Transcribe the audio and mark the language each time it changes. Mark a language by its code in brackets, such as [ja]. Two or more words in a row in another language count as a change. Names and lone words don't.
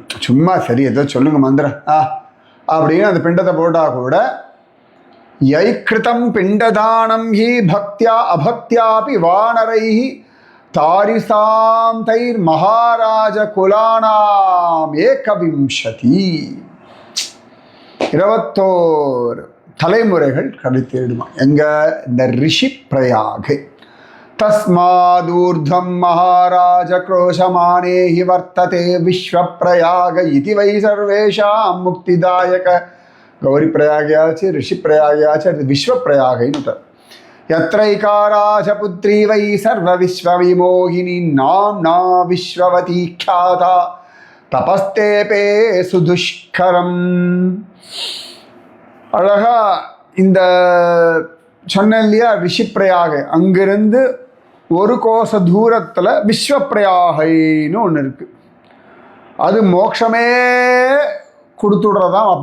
[ta] சும்மா சரி ஏதோ சொல்லுங்க மந்திரம் அப்படின்னு அந்த பிண்டத்தை போட்டால் கூட [sa] यैःकृतं पिण्डदानं हि भक्त्या अभक्त्यापि वानरैः तारिताः तैः महाराज कुलानाम् एकविंशति. [ta] 21 தலைமுறைகள் கடத்திடுமா எங்க இந்த ரிஷி பிரயாகை. [sa] तस्मादूर्ध्वं महाराज क्रोशमाने हि वर्तते विश्वप्रयाग इति वै सर्वेषां मुक्तिदायक. गौरी प्रयागयाच ऋषि प्रयागयाच विश्व प्रयाग. यत्रैकाराजपुत्री वै सर्वविश्वविमोहिनी नाम्ना विश्ववती ख्याता तपस्तेपे सुदुष्करम. [ta] அழகா இந்த சொன்ன இல்லையா ரிஷிப்பிரயாக, அங்கிருந்து ஒரு கோச தூரத்தில் விஸ்வப்பிரயாகைன்னு ஒன்று இருக்குது. அது மோட்சமே கொடுத்துடுறதாம்.